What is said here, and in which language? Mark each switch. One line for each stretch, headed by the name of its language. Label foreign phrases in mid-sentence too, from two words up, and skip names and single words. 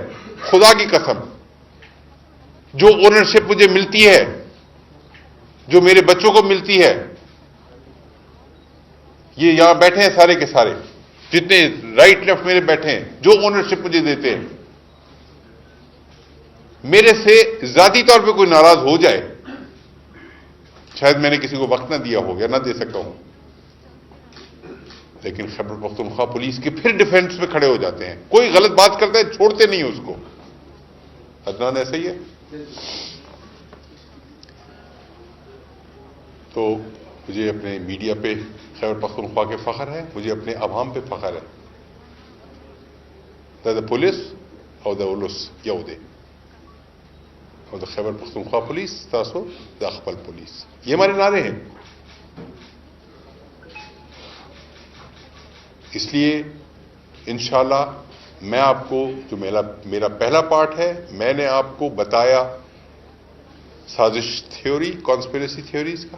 Urdu: خدا کی قسم, جو اونرشپ مجھے ملتی ہے, جو میرے بچوں کو ملتی ہے, یہ یہاں بیٹھے ہیں سارے کے سارے, جتنے
English: right left
Urdu: میرے بیٹھے ہیں, جو اونرشپ مجھے دیتے ہیں, میرے سے ذاتی طور پہ کوئی ناراض ہو جائے, شاید میں نے کسی کو وقت نہ دیا ہو یا نہ دے سکا ہوں, لیکن خیبر پختونخوا پولیس کے پھر ڈیفینس میں کھڑے ہو جاتے ہیں. کوئی غلط بات کرتا ہے چھوڑتے نہیں اس کو. عدنان ایسا ہی ہے. تو مجھے اپنے میڈیا پہ خیبر پختونخوا کے فخر ہے, مجھے اپنے عوام پہ فخر ہے.
Pashto: دا پولیس اور دا اولس یو دے اور دا خیبر پختونخوا پولیس تاسو دا خپل پولیس.
Urdu: یہ ہمارے نعرے ہیں. اس لیے انشاءاللہ میں آپ کو, جو میرا پہلا پارٹ ہے, میں نے آپ کو بتایا سازش تھیوری,
English: conspiracy theories
Urdu: کا.